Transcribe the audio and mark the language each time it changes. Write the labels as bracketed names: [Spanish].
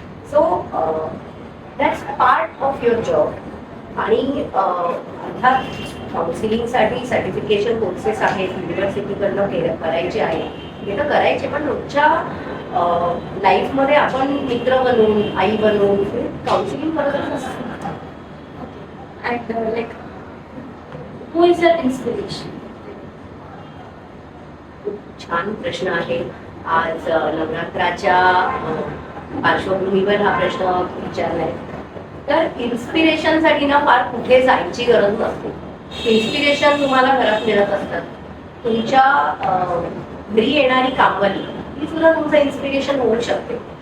[English] So that's part of your job. [Marathi] आणि अर्थात काउन्सिलिंगसाठी certification courses आहेत, युनिव्हर्सिटीकडनं करायचे आहे, हे तर करायचे. पण रोजच्या लाईफमध्ये आपण मित्र बनवून, आई बनवून काउन्सिलिंग करतच असतो. [English] And like, who is your inspiration? [Marathi] खूप छान प्रश्न आहे. आज नवरात्राच्या पार्श्वभूमीवर हा प्रश्न विचारलाय. तर इन्स्पिरेशनसाठी ना फार कुठे जायची गरज नसते. इन्स्पिरेशन तुम्हाला घरात मिळत असतात. तुमच्या घरी येणारी कामवाली ही सुद्धा तुमचं इन्स्पिरेशन होऊ शकते.